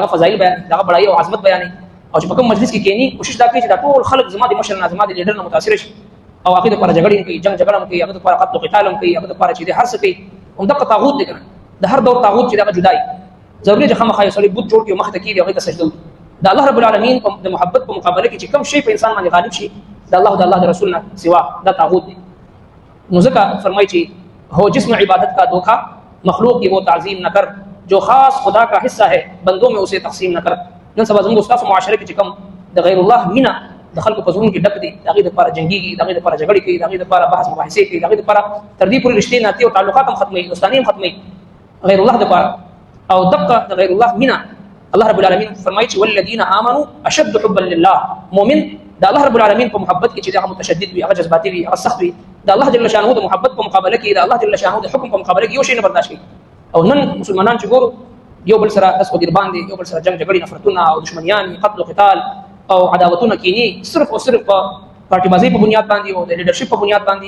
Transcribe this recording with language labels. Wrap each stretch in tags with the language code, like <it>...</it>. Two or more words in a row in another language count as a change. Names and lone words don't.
<ps>فضایل بیان دغه بړایي او عظمت بیانوي او چې په کوم مجلس کې کښېني کوشش دا کوي چې دا ټول خلک زما د مشر نه زما د لیډر نه متاثره شي او هغه لپاره جګړې کوي جګړه کوي هغه لپاره قتل او قتال کوي هغه لپاره چې هر څه کوي همدغه طاغوت دی کنه د هر دور طاغوت چې دغه جدای ضروري چې خامخا یو سړی بوت جوړ کړي او مخ ته کېږي هغې ته سجده وکړي د الله رب العالمین د محبت په مقابله کې چې کوم شی په انسان باندې غالب شي د الله د رسول نه سوا دا طاغوت دی نو ځکه فرمایي چې</ps> <ur>ہو جس میں عبادت کا دھوکا مخلوق کی وہ تعظیم نہ کر جو خاص خدا کا حصہ ہے بندوں میں اسے تقسیم نہ کر</ur> <ps>نن سبا زموږ ستاسو معاشره کې چې کوم د غیر الله مینا د خلکو په زړونو کې ډک دي، د هغې دپاره جنګېږي، د هغې دپاره جګړې کوي، د هغې دپاره بحث مباحثې کوي، د هغې دپاره تر دې پورې رشتې ناتې او تعلقات هم ختموي، دوستانې هم ختموي غیر الله دپاره. او دقه د غیر الله مینه الله رب العالمین فرمایي چې</ps> <ar>والذین آمنوا اشد حبا لله.</ar> <ps>مؤمن د الله رب العالمین په محبت کې چې هغه متشدد وي، هغه جذباتي وي، هغه سخت وي، د الله جل شانه د محبت په مقابله کې د الله جل شانه د حکم په مقابله کې یو شی نه برداشت کوي. او نن مسلمانان چې ګورو یو بل سره داس وګر باندې، یو بل سره جنگ جګړې، نفرتونه او دشمنیان، قتل او قتال او عداوتونه کینی، صرف او صرف په پارټي بازی په بنیاد باندې او د لیډرشپ په بنیاد باندې.</ps>